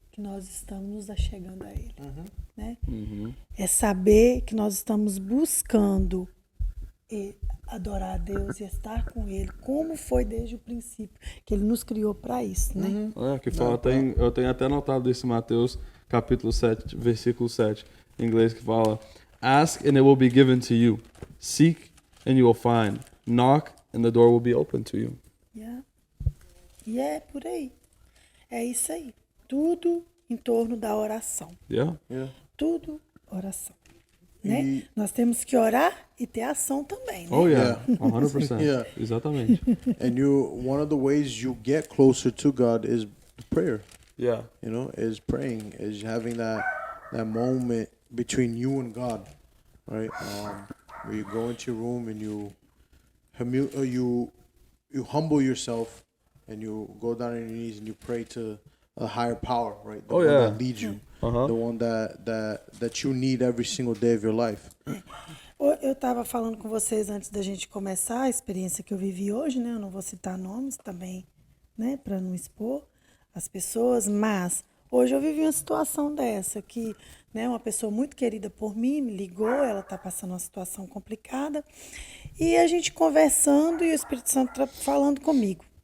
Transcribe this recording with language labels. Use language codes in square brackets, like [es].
[pt] que nós estamos nos achegando a Ele. Né? É saber que nós estamos buscando adorar a Deus e estar com Ele, como foi desde o princípio, que Ele nos criou para isso. Né? Que fala, eu tenho até anotado esse Mateus capítulo 7, versículo 7, em inglês, que fala: [en] Ask and it will be given to you. Seek and you will find. Knock and the door will be open to you. [pt] Yeah. E é por aí. É isso aí. Tudo em torno da oração. [en] Yeah. [pt] Tudo oração. Né? Nós temos que orar e ter ação também. Né? [en] Oh yeah, 100%. Yeah. [pt] Exatamente. [en] And one of the ways you get closer to God is prayer. Yeah. You know, is praying, is having that moment between you and God, right? Where you go into your room and you humble yourself and you go down on your knees and you pray to a higher power, right? The one that leads you, the one that you need every single day of your life. [pt] Eu estava falando com vocês antes da gente começar a experiência que eu vivi hoje, né? Eu não vou citar nomes também, né? Para não expor as pessoas, mas hoje eu vivi uma situação dessa que, né? Uma pessoa muito querida por mim me ligou, ela está passando uma situação complicada e a gente conversando e o Espírito Santo falando comigo.